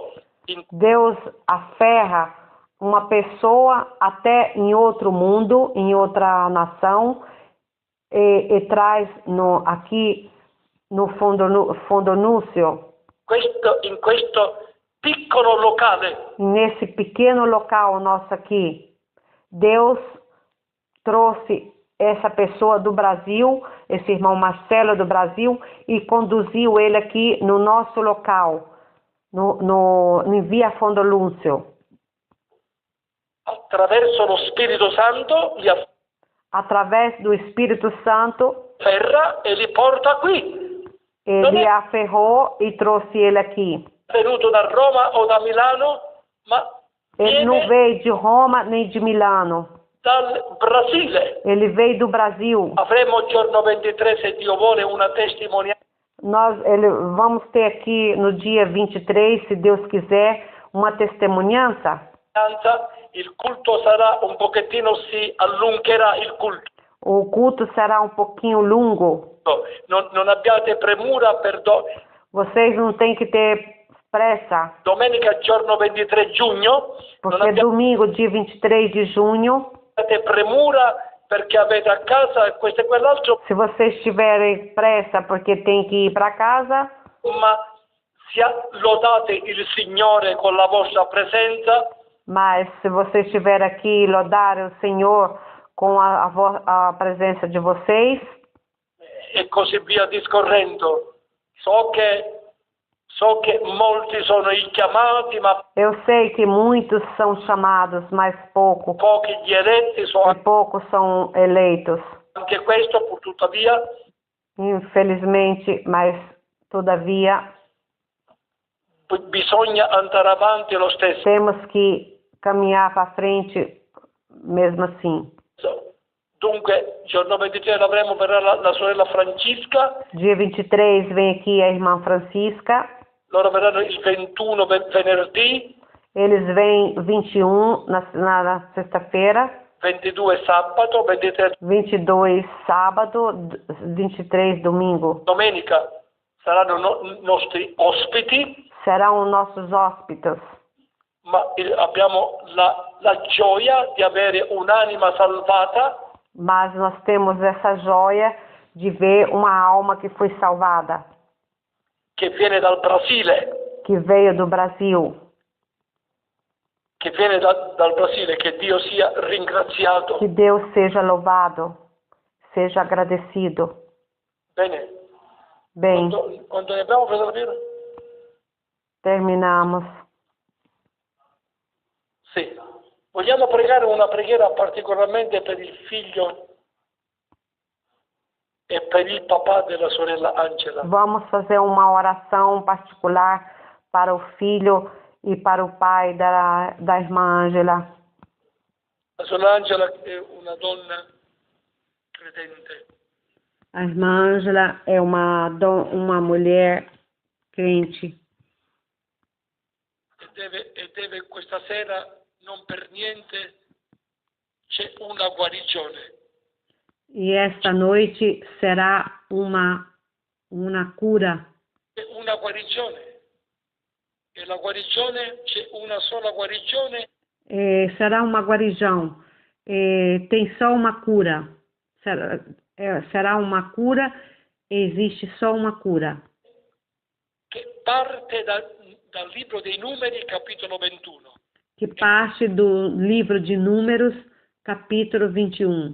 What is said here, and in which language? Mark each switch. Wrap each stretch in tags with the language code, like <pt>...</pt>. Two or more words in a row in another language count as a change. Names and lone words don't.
<pt>Deus aferra uma pessoa até em outro mundo, em outra nação, e traz aqui no Fundo Núcio.</pt> <it>In questo piccolo locale.</it> <pt>Nesse pequeno local nosso aqui, Deus trouxe essa pessoa do Brasil, esse irmão Marcelo do Brasil, e conduziu ele aqui no nosso local, em Via Fundo Núcio.</pt> <it>Attraverso lo Spirito Santo</it> <pt>através do Espírito Santo,</pt> <it>afferra e li porta qui.</it> <pt>Ele aferrou e trouxe ele aqui.</pt> <it>Venuto da Roma o da Milano, ma</it> <pt>ele não veio de Roma nem de Milano.</pt> <it>Dal Brasile.</it> <pt>Ele veio do Brasil.</pt> <it>Avremo il giorno 23, se Dio vuole, una testimonianza.</it> <pt>Vamos ter aqui no dia 23, se Deus quiser, uma testemunhança.</pt> <it>Il culto sarà un pochettino, si allungherà il culto.</it> <pt>O culto será um pouquinho longo.</pt> <it>Non abbiate premura per</it> <pt>Vocês não têm que ter pressa.</pt> <it>Domenica giorno 23 giugno.</it> <pt>Porque domingo, dia 23 de junho.</pt> <it>Avete premura perché avete a casa questo e quell'altro.</it> <pt>Se vocês tiverem pressa porque tem que ir para casa.</pt> <it>Ma lodate il Signore con la vostra presenza.</it> <pt>Mas se vocês estiverem aqui, lodar o Senhor com a presença de vocês.</pt> <it>E così via discorrendo. So che molti sono i chiamati, ma</it> <pt>eu sei que muitos são chamados, mas</pt> <it>pochi gli eletti sono.</it> <pt>E poucos são eleitos.</pt> <it>Anche questo, pur tuttavia,</it> <pt>infelizmente, mas todavia,</pt> <it>bisogna andare avanti lo stesso.</it> <pt>Temos que caminhar para frente mesmo assim.</pt> <it>Dunque, giorno 23 l'avremo, verrà la sorella Francisca.</it> <pt>Dia 23 vem aqui a irmã Francisca.</pt> <it>Loro verranno il 21 venerdì.</it> <pt>Eles vêm 21 na sexta-feira.</pt> <it>22 sabato, 23</it> <pt>22 sábado, 23 domingo.</pt> <it>domenica saranno nostri ospiti.</it> <pt>Serão nossos hóspedes.</pt> <it>Ma abbiamo la gioia di avere un'anima salvata.</it> <pt>Mas nós temos essa joia de ver uma alma que foi salvada.</pt> <it>Che viene dal Brasile.</it> <pt>Que veio do Brasil.</pt> <it>Che viene dal Brasile, che Dio sia ringraziato.</it> <pt>Que Deus seja louvado, seja agradecido.</pt> <it>Bene.</it> <pt>Bem,</pt> <it>Quando ne abbiamo preso la birra?</it> <pt>terminamos.</pt> <it>Sì. Vogliamo pregare una preghiera particolarmente per il figlio e per il papà della sorella Angela.</it> <pt>Vamos fazer uma oração particular para o filho e para o pai da irmã Ângela.</pt> <it>La sorella Angela è una donna credente.</it> <pt>A irmã Ângela é uma mulher crente.</pt> <it>E deve questa sera, non per niente, c'è una guarigione.</it> <pt>E esta noite será uma cura.</pt> <it>C'è una guarigione. E la guarigione, c'è una sola guarigione.</it> <pt>Será uma guarijão. Tem só uma cura. Será uma cura. Existe só uma cura.</pt> <it>Che parte dal libro dei Numeri, capitolo 21.</it> <pt>Que parte do livro de Números, capítulo 21.</pt>